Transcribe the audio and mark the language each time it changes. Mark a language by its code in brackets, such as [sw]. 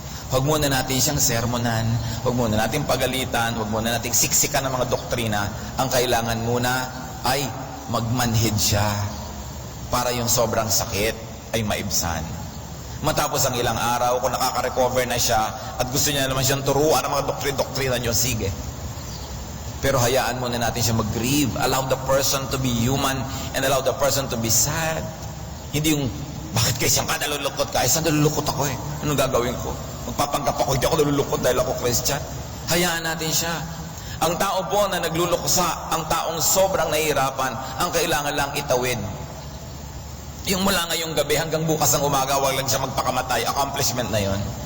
[tl] Huwag muna natin siyang sermonan, huwag muna natin pagalitan, huwag muna natin siksikan ng mga doktrina. Ang kailangan muna ay magmanhid siya para yung sobrang sakit ay maibsan. Matapos ang ilang araw, kung nakaka-recover na siya at gusto niya naman siyang turuan ng mga doktrina niyo, sige. Pero hayaan muna natin siya mag-grieve. [en] Allow the person to be human and allow the person to be sad. [tl] Hindi yung, bakit Christian ka, nalulukot ka? Saan nalulukot ako eh? Anong gagawin ko? Magpapanggap ako, hindi ako nalulukot dahil ako Christian. Hayaan natin siya. Ang tao po na nagluluksa, ang taong sobrang nahihirapan, ang kailangan lang itawid. Yung mula ngayong gabi hanggang bukas ng umaga, wag lang siya magpakamatay, accomplishment na yon.